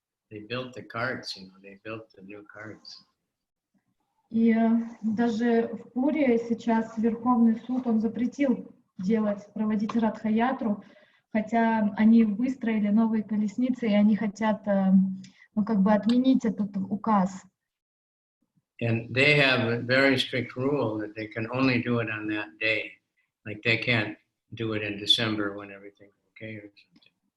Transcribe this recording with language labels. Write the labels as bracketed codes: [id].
[en] They built the carts, they built the new carts. [ru] И даже в Пури сейчас Верховный суд, он запретил проводить Радха-ятру, хотя они выстроили новые колесницы, и они хотят, отменить этот указ. [en] And they have a very strict rule that they can only do it on that day. Like they can't do it in December when everything's okay or something.